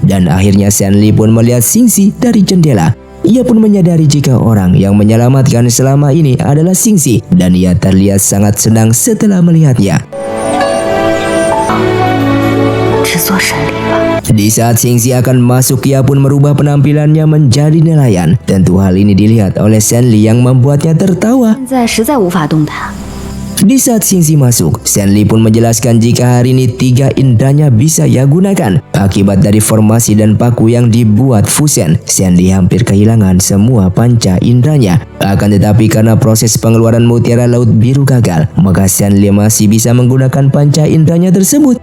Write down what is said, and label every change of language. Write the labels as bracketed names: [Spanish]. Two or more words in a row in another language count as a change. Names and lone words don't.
[Indonesian] Dan akhirnya Shen Li pun melihat Xingxi dari jendela. Ia pun menyadari jika orang yang menyelamatkan selama ini adalah Xingxi dan ia terlihat sangat senang setelah melihatnya. Di saat Xingxi akan masuk, ia pun merubah penampilannya menjadi nelayan. Tentu hal ini dilihat oleh Shen Li yang membuatnya tertawa. [Chinese] 现在实在无法动弹。 [Indonesian] Di saat Xingxi masuk, Shen Li pun menjelaskan jika hari ini 3 inderanya bisa ia gunakan. Akibat dari formasi dan paku yang dibuat Fusen, Shen Li hampir kehilangan semua panca inderanya. Akan tetapi karena proses pengeluaran mutiara laut biru gagal, maka Shen Li masih bisa menggunakan panca inderanya tersebut.